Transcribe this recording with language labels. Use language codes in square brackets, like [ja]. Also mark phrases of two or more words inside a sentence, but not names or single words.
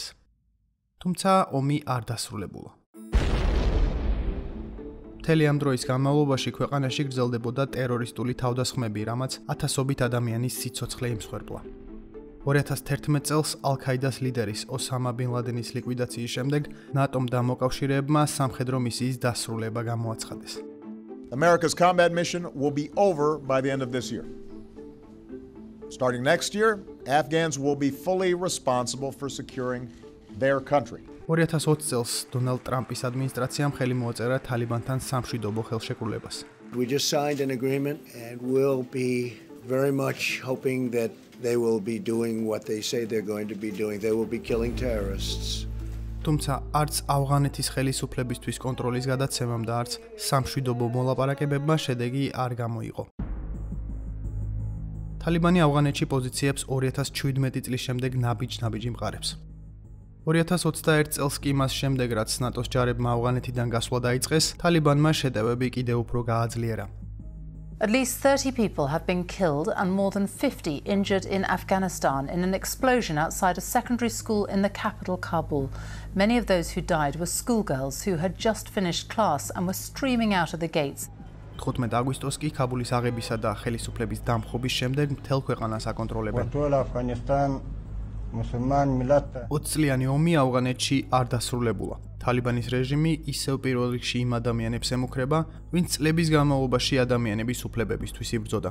[ka] თუმცა ომი არ დასრულებულა. მთელი ამ დროის განმავლობაში ქვეყანაში გრძელდებოდა ტერორისტული თავდასხმები, რამაც ათასობით ადამიანის სიცოცხლე იმსხვერპლა. 2011 წელს ალ-ქაიდას ლიდერის ოსამა ბინ ლადენის ლიკვიდაციის შემდეგ ნატომ და მოკავშირეებმა სამხედრო მისიის დასრულება გამოაცხადეს. [en] America's combat mission will be over by the end of this year. Starting next year, Afghans will be fully responsible for securing their country. [ka] 2020 წელს დონალდ ტრამპის ადმინისტრაციამ ხელი მოაწერა თალიბანთან სამშვიდობო ხელშეკრულებას. [en] We just signed an agreement and we'll be very much hoping that they will be doing what they say they're going to be doing. They will be killing terrorists. [ka] თუმცა არც ავღანეთის ხელისუფლებისთვის კონტროლის გადაცემამ და არც სამშვიდობო მოლაპარაკებებმა შედეგი არ გამოიღო. თალიბანი ავღანეთში პოზიციებს 2017 წლის შემდეგ ნაბიჯ-ნაბიჯი მყარებს. 2021 წელს კი მას შემდეგ, რაც ნატოს ჯარებმა ავღანეთიდან გასვლა დაიწყეს, თალიბანმა შეტევები კიდევ უფრო გააძლიერა. [en] At least 30 people have been killed and more than 50 injured in Afghanistan in an explosion outside a secondary school in the capital, Kabul. Many of those who died were schoolgirls who had just finished class and were streaming out of the gates. [ka] 15 აგვისტოს კი ქაბულის აღებისა და ხელისუფლების დამხობის შემდეგ მთელ ქვეყანას აკონტროლებენ. 20 წლიანი ომი ავღანეთში არ დასრულებულა. თალიბანის რეჟიმი ისევ პირველ რიგში იმ ადამიანებს ემუქრება, ვინც წლების განმავლობაში ადამიანების უფლებებისთვის იბრძოდა.